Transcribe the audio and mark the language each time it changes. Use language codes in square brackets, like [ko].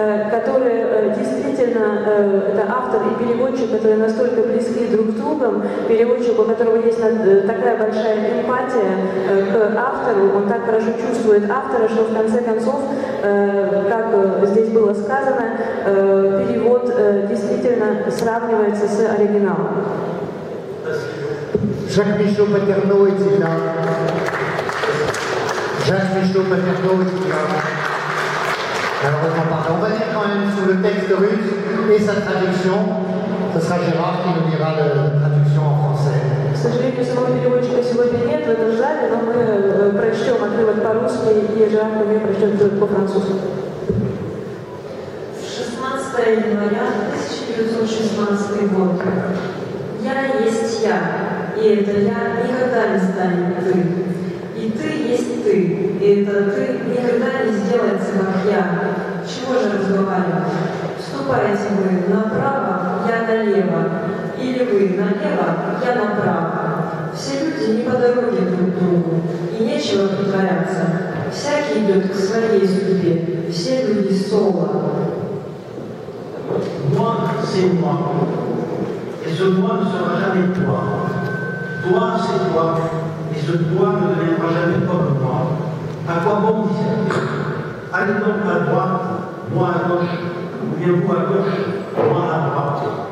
[ru] который действительно, это автор и переводчик, которые настолько близки друг к другу, переводчик, у которого есть такая большая эмпатия к автору, он так хорошо чувствует автора, что в конце концов, как здесь было сказано, перевод действительно сравнивается с оригиналом. [fr] Jacques Michaud Paterno était là. Jacques Michaud Paterno était là. Malheureusement, pardon. On va lire quand même sur le texte russe et sa traduction. Ce sera Gérard qui nous lira la traduction en français. [ru] К сожалению, самого переводчика сегодня нет в этом зале, но мы прочтем отрывок по-русски, и Жан Коме прочтет отрывок по-французски. 16 января 1916 год. Я есть я, и это я никогда не станет ты. И ты есть ты, и это ты никогда не сделается, как я. Чего же разговаривать? Вступайте вы направо, я налево, или вы налево, я направо. Все люди не по дороге друг другу, и нечего притворяться. Всякий идет к своей судьбе, все люди соло. [fr] Moi, c'est moi. Et ce moi ne sera jamais toi. Toi, c'est toi. Et ce toi ne deviendra jamais comme moi. À quoi bon discuter? Allez donc à droite, moi à gauche, ou bien vous à gauche, moi à droite.